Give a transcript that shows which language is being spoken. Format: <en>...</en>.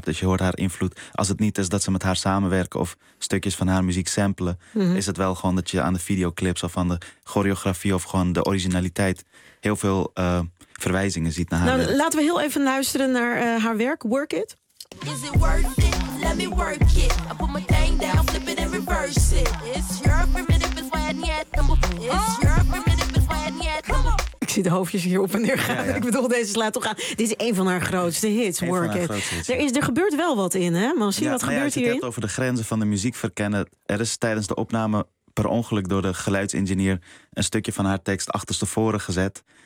<nl>Dus je hoort haar invloed. Als het niet is dat ze met haar samenwerken of stukjes van haar muziek samplen, mm-hmm. is het wel gewoon dat je aan de videoclips of aan de choreografie of gewoon de originaliteit heel veel verwijzingen ziet naar haar. Nou, laten we heel even luisteren naar haar werk, Work It.</nl> <en>Is it worth it? Let me work it. I put my thing down, flip it and reverse it. It's your permitted but when yet it's your permitted but when yet. Come on.</en> <nl>Ik zie de hoofdjes hier op en neer gaan. Ja. Ik bedoel, deze slaat toch aan. Dit is een van haar grootste hits, Work It. Er gebeurt wel wat in, hè? Maar zie wat gebeurt hierin? Als je het hebt over de grenzen van de muziek verkennen, er is tijdens de opname per ongeluk door de geluidsingenieur een stukje van haar tekst achterstevoren gezet.</nl>